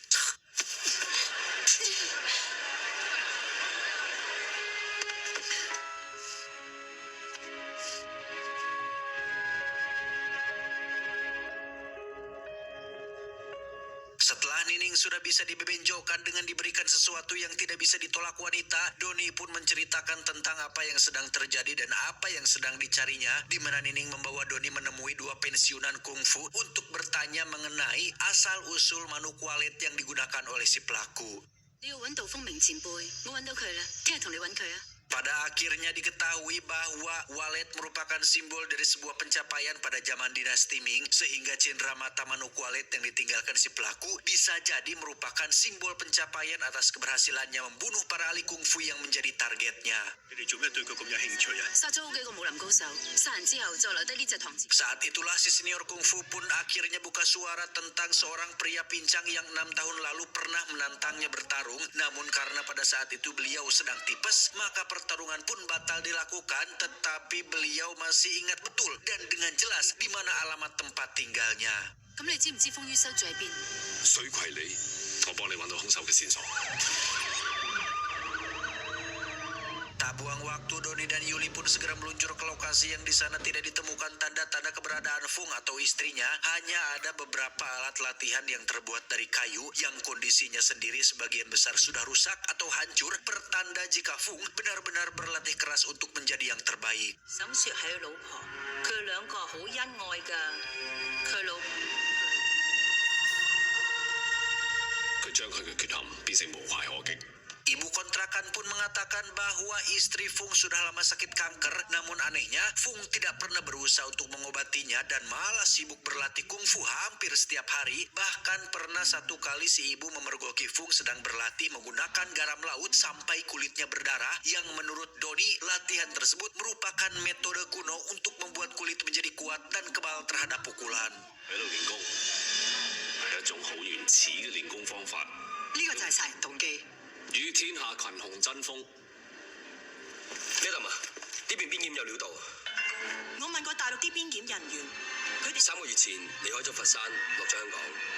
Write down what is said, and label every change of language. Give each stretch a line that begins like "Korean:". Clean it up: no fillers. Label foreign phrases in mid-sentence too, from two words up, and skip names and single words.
Indonesian: Setelah Nining sudah bisa dibebenjokan dengan diberikan sesuatu yang tidak bisa ditolak wanita, Doni pun menceritakan tentang apa yang sedang terjadi dan apa yang sedang dicarinya, di mana Nining membawa Doni menemui 2 pensiunan kungfu untuk bertanya mengenai asal-usul manuk walet yang digunakan oleh si pelaku.
Cantonese: 你要揾到風明前輩，我揾到佢啦，聽日同你揾佢啊！
Indonesian: Pada akhirnya diketahui bahwa walet merupakan simbol dari sebuah pencapaian pada zaman dinasti Ming, sehingga cindera mata manuk walet yang ditinggalkan si pelaku bisa jadi merupakan simbol pencapaian atas keberhasilannya membunuh para ahli kungfu yang menjadi targetnya. Saat itulah si senior kungfu pun akhirnya buka suara tentang seorang pria pincang yang 6 tahun lalu pernah menantangnya bertarung, namun karena pada saat itu beliau sedang tipes, maka pertarungan pun batal dilakukan, tetapi beliau masih ingat betul dan dengan jelas di mana alamat tempat tinggalnya.
Cantonese: 咁你知唔知風於修住喺邊？水葵里，我幫你揾到兇手嘅線索。
Indonesian: Tak buang waktu, Doni dan Yuli pun segera meluncur ke lokasi yang di sana tidak ditemukan tanda-tanda keberadaan Fung atau istrinya. Hanya ada beberapa alat latihan yang terbuat dari kayu yang kondisinya sendiri sebagian besar sudah rusak atau hancur, pertanda jika Fung benar-benar berlatih keras untuk menjadi yang terbaik.
Cantonese: 沈雪係佢老婆，佢兩個好恩愛㗎。佢老婆佢將佢嘅缺陷變成無懈可擊。
Indonesian: Ibu kontrakan pun mengatakan bahwa istri Fung sudah lama sakit kanker, namun anehnya Fung tidak pernah berusaha untuk mengobatinya dan malah sibuk berlatih kungfu hampir setiap hari. Bahkan pernah satu kali si ibu memergoki Fung sedang berlatih menggunakan garam laut sampai kulitnya berdarah, yang menurut Doni latihan tersebut merupakan metode kuno untuk membuat kulit menjadi kuat dan kebal terhadap pukulan.
Cantonese: 喺度練功係一種好原始嘅練功方法，呢個就係殺人動機。與天下群雄爭鋒。Madam 啊，呢邊邊檢有料到。我問過大陸啲邊檢人員，佢哋 3個月前離開咗佛山，落咗香港。